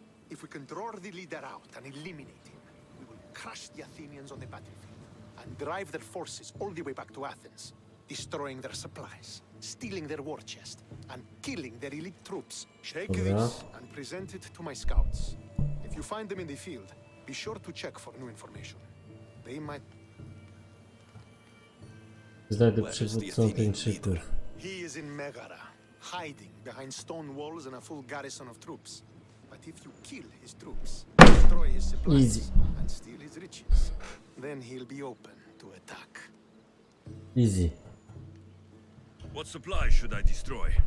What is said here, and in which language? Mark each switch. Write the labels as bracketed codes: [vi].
[en] If we can draw the leader out and eliminate him, we will crush the Athenians on the battlefield and drive their forces all the way back to Athens, destroying their supplies, stealing their war chest, and killing their elite troops. Take [pl] Dobra. [en] this and present it to my scouts. If you find them in the field, be sure to check for new information. They might... [pl] Znajdę przywódcę Ateńczyków. [en] He is in Megara, hiding behind stone walls and a full garrison of troops. But if you kill his troops, destroy his supplies, Easy. and steal his riches, then he'll be open to attack. Easy. What supplies should I destroy?